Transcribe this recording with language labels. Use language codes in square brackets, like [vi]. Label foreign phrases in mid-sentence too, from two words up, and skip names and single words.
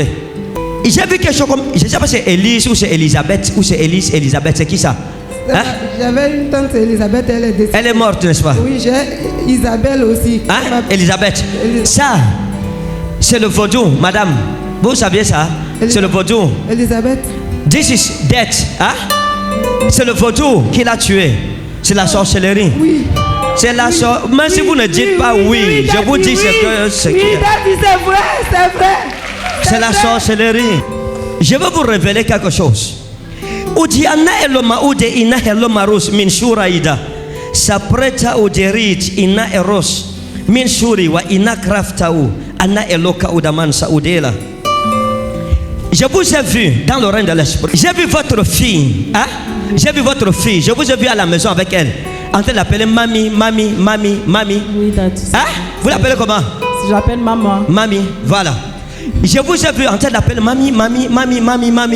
[fr] J'ai vu quelque chose comme, je ne sais pas si c'est Élise ou c'est Elisabeth ou c'est Élise, Elisabeth, c'est qui ça? Hein? J'avais une tante Elisabeth, elle est décédée. Elle est morte, n'est-ce pas? Oui, j'ai Isabelle aussi. Hein? Elisabeth. Ça, c'est le vaudou, madame. Vous saviez ça? C'est le vaudou. Elisabeth. [en] This is death. [fr] Hein? C'est le vaudou qui l'a tué. C'est la sorcellerie. Oui. C'est la sorcellerie. Même si vous ne dites pas oui, je vous dis ce que c'est. Oui, c'est vrai, c'est vrai. C'est la sorcellerie. Je vais vous révéler quelque chose. Udiana eloma ude ina helomarus min shuraida. Sapreta uderit ina eros min shuri wa ina kraftau ana eloka udaman saudela. Je vous ai vu dans le règne de l'esprit. J'ai vu votre fille. Hein? J'ai vu votre fille. Je vous ai vu à la maison avec elle. En train d'appeler mamie, mamie, mamie, mamie. Oui, Dad. Hein? Vous l'appelez comment? Je l'appelle maman. Mamie, voilà. Je vous ai vu en train d'appeler mamie, mamie, mamie, mamie, mamie.